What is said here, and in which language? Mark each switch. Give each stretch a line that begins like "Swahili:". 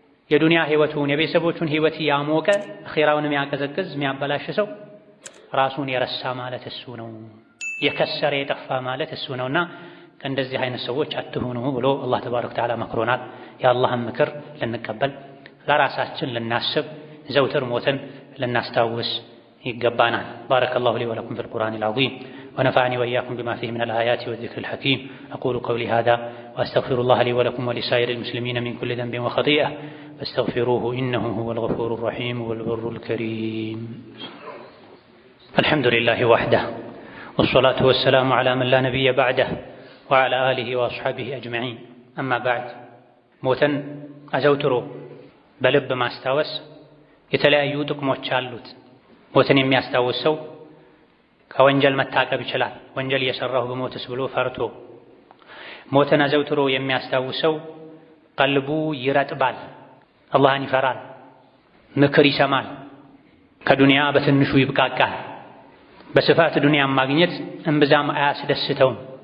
Amharic: የዱንያ ህይወቱን የቤተሰቦቹን ህይወት ያሞቀ አኼራውን የሚያቀዘቅዝ የሚያበላሽ ሰው ራሱን የረሳ ማለት እሱ ነው። የከሰረ የጠፋ ማለት እሱ ነውና ከእንደዚህ አይነት ሰዎች አትሁኑ ብሎ አላህ ተባረከ ወተዓላ መክሮናል። የአላህን ምክር ልንቀበል ለራሳችን ልናስብ ዘውትር ሞትን ልናስታውስ ይገባናል። ባረከላሁ ሊ ወለኩም ፊል ቁርአኒል ዐዚም ونفعني وإياكم بما فيه من الآيات والذكر الحكيم.
Arabic: أقول قولي هذا وأستغفر الله لي ولكم ولسائر المسلمين من كل ذنب وخطيئة فاستغفروه إنه هو الغفور الرحيم والبر الكريم. الحمد لله وحده والصلاة والسلام على من لا نبي بعده وعلى آله وأصحابه أجمعين.
Amharic: أما بعد موتن أزوترو بلب ما استوس የተለያዩ ጥቅሞች አሉት። ሞትን የሚያስታውስ ሰው ከወንጀል መታቀብ ይችላል። ወንጀል እየሰራሁ በሞትስ ብሎ ፈርቶ ሞትን አዘውትሮ የሚያስታውስ ሰው ቀልቡ ይረጥባል፣ አላህን ይፈራል፣ ምክር ይሰማል፣ ከዱንያ በትንሹ ይብቃቃል። በስፋት ዱንያን ማግኘት እምብዛም አያስደስተውም።